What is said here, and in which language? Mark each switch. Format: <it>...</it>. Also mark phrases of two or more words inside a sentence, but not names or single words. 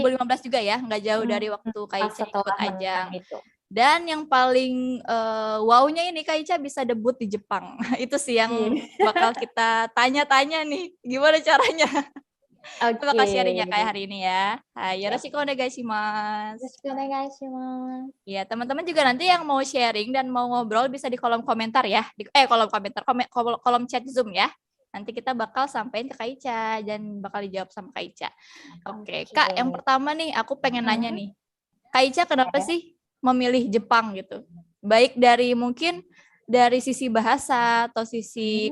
<id>2015 juga ya, nggak jauh mhm, dari waktu Kak pas Ica ikut setelah menang ajang. itu. Dan yang paling, wow-nya ini Kak Ica bisa debut di Jepang. Itu sih yang Iya. bakal kita tanya-tanya nih, gimana caranya? Kita Oke, bakal sharing ya Kak hari ini ya. Hai, siap.</id> <ja>よろしくお願いします. よろしくお願いします。</ja> <id>Iya, teman-teman juga nanti yang mau sharing dan mau ngobrol bisa di kolom komentar ya. Kolom komentar, kolom chat Zoom ya. Nanti kita bakal sampein ke Kak Ica dan bakal dijawab sama Kak Ica. Oke, Oke. Kak, yang pertama nih aku pengen nanya Mhm, nih. Kak Ica kenapa boleh. sih memilih Jepang gitu? Baik dari mungkin dari sisi bahasa atau sisi</id>